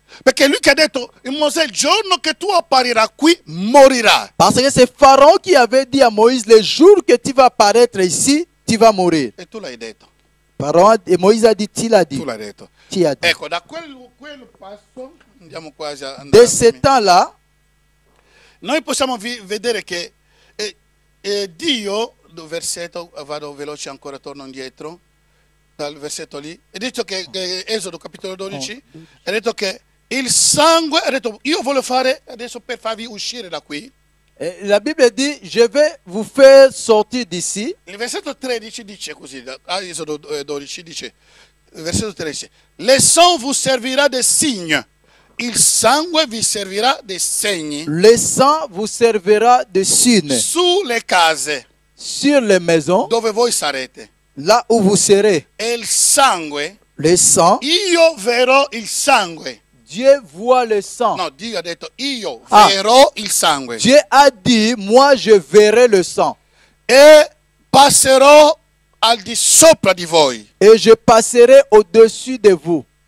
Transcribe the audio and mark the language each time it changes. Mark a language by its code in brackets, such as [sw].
[it] Perché lui che ha detto, Mosè, il giorno che tu apparirai qui, morirai. [fr] Parce que c'est Pharaon qui avait dit à Moïse, le jour que tu vas apparaître ici, tu tu vas mourir. [it] E tu l'hai detto. [fr] Et Moïse a dit, tu l'as dit. [it] Tu l'hai detto. [fr] Tu as dit. [it] Ecco, da quel passo, andiamo quasi a [fr] De ce temps-là, [it] noi possiamo vedere che Dio, versetto, vado veloce ancora, torno indietro, dal versetto lì, è detto che Esodo capitolo 12, è detto che il sangue, ha detto io voglio fare adesso per farvi uscire da qui. [fr] la Bible dit, je vais vous faire sortir d'ici. [it] Il versetto 13 dice così, Esodo 12 dice, versetto 13, [fr] le sang vous servira de signe, [it] il sangue vi servirà dei segni [fr] Le sang vous servira de signe [it] sulle case [fr] sur les maisons, [it] dove voi sarete. [fr] là où vous serez. [it] E il sangue, [fr] Le sang, [it] io verrò il sangue. [fr] Dieu voit le sang. [it] No, Dio ha detto io Ah. verrò il sangue. [fr] Dieu a dit, moi je verrai le sang. [it] E passerò al di sopra di voi. [fr] Et je passerai au-dessus de vous.